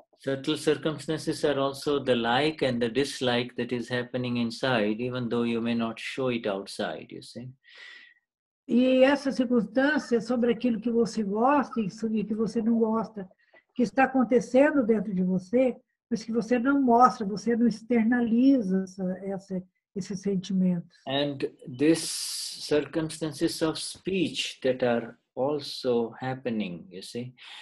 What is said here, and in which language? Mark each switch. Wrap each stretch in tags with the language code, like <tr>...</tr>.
<en>Subtle circumstances are also the like and the dislike that is happening inside, even though you may not show it outside, you see.</en> <pt>E essa circunstância sobre aquilo que você gosta e sobre o que você não gosta, que está acontecendo dentro de você, mas que você não mostra, você não externaliza esses sentimentos.</pt> <en>And these circumstances of speech that are also happening, you see,</en>